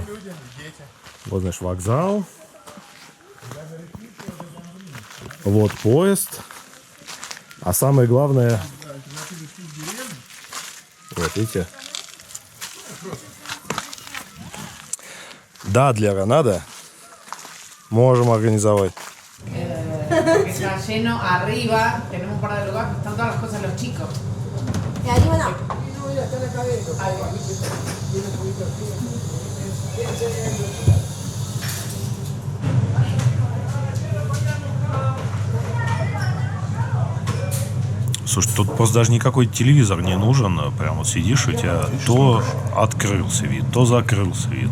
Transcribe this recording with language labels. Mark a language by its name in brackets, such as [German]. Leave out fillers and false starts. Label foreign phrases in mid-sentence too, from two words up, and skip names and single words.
[Russian] Вот, значит, вокзал. Вот поезд. А самое главное... Вот, видите? Да, для Гранада можем организовать. [Spanish] Que está lleno arriba, tenemos un par de lugares, están todas las cosas de los chicos. И arriba no. [Russian] Слушай, тут просто даже никакой телевизор не нужен. Прям вот сидишь, у тебя то открылся вид, то закрылся вид.